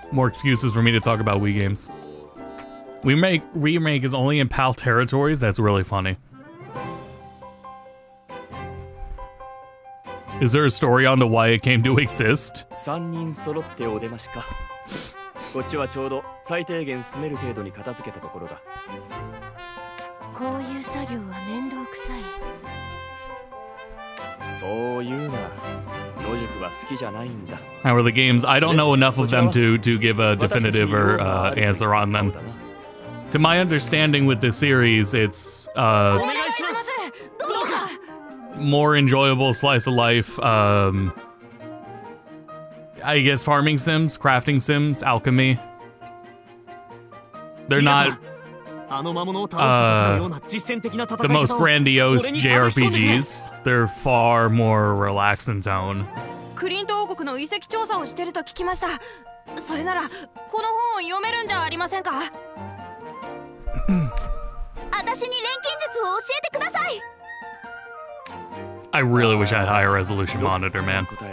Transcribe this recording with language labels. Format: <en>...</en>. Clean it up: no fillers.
<en>More excuses for me to talk about Wii games. Remake is only in PAL territories. That's really funny. Is there a story on to why it came to exist?</en> <ja>3人揃ってお出ましか。こっちはちょうど最低限住める程度に片付けたところだ。こういう作業は面倒くさい。そういうな。野宿は好きじゃないんだ。</ja> <en>How are the games? I don't know enough of them to give a definitive or answer on them. To my understanding with this series, it's more enjoyable slice of life. I guess farming sims, crafting sims, alchemy. They're not the most grandiose JRPGs. They're far more relaxed in tone.</en> <ja>クリント王国の遺跡調査をしてると聞きました。それならこの本を読めるんじゃありませんか。私に錬金術を教えてください。</ja> <en>I really wish I had higher resolution monitor, man.</en>